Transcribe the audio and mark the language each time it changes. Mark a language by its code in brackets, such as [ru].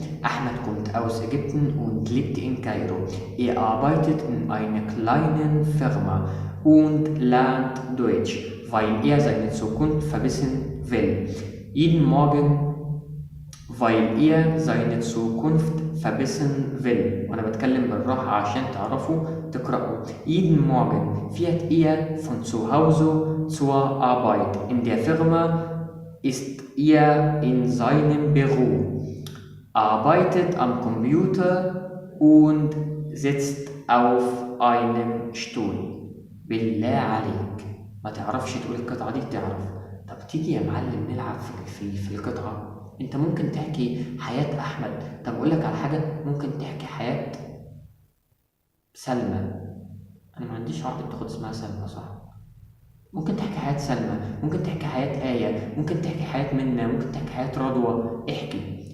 [de] أحمد kommt aus Ägypten und lebt in Kairo. Er arbeitet in einer kleinen Firma und lernt Deutsch, weil er seine Zukunft verbessern will. Jeden Morgen, weil er seine Zukunft verbessern will. [ar] وأنا بتكلم بالراحة عشان تعرفوا تقرأوا. [de] Jeden Morgen fährt er von zu Hause zur Arbeit. In der Firma ist er in seinem Büro, arbeitet am Computer und sitzt auf einem Stuhl. [ar] بالله عليك، ما تعرفش تقول القطعة دي؟ تعرف. طب تيجي يا معلم نلعب في القطعة. انت ممكن تحكي حياة أحمد. طب أقول لك على حاجة، ممكن تحكي حياة سلمى. أنا ما عنديش واحدة بتاخد اسمها سلمى صح؟ ممكن تحكي حياة سلمى، ممكن تحكي حياة آية، ممكن تحكي حياة منى، ممكن تحكي حياة رضوى. احكي.